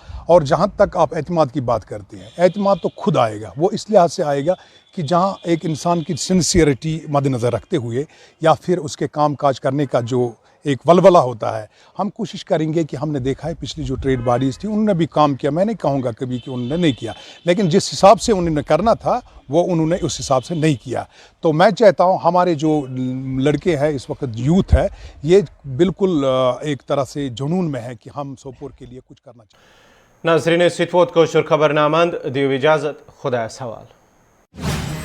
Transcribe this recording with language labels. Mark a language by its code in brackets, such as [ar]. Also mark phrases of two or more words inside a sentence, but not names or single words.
[ur] اور جہاں تک آپ اعتماد کی بات کرتے ہیں، اعتماد تو خود آئے گا، وہ اس لحاظ سے آئے گا کہ جہاں ایک انسان کی سنسیئرٹی مد نظر رکھتے ہوئے یا پھر اس کے کام کاج کرنے کا جو ایک ولولہ ہوتا ہے، ہم کوشش کریں گے کہ ہم نے دیکھا ہے پچھلی جو [en] trade bodies [ur] تھی انہوں نے بھی کام کیا، میں نہیں کہوں گا کبھی کہ انہوں نے نہیں کیا، لیکن جس حساب سے انہوں نے کرنا تھا وہ انہوں نے اس حساب سے نہیں کیا۔ تو میں چاہتا ہوں ہمارے جو لڑکے ہیں اس وقت یوتھ ہے یہ بالکل ایک طرح سے جنون میں ہے کہ ہم سوپور کے لیے کچھ کرنا چاہتے ہیں۔ [ks] ناظرین ست ووت کٲشُر خبر نامند دیو اجازت، خدایس حوالہ۔